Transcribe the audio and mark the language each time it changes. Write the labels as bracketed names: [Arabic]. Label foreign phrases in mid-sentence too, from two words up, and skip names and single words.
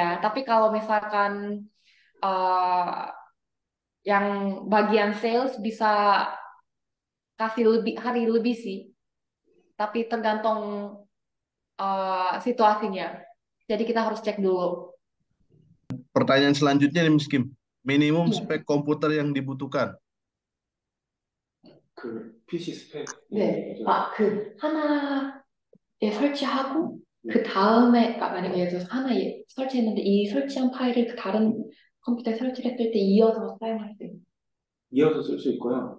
[Indonesian] Tapi kalau misalkan uh, yang bagian sales bisa kasih lebih hari lebih sih. Tapi tergantung situasinya. Jadi kita harus cek dulu. Pertanyaan selanjutnya nih, Miss Kim. Minimum Iya. spek komputer yang dibutuhkan. [Korean] 그 PC 스펙. 네. 하나에 설치하고 그 다음에 만약에 예를 들어서 하나에 설치했는데 이 설치한 파일을 그 다른 컴퓨터에 설치했을 때 이어서 사용할 수 있는. 이어서 쓸 수 있고요.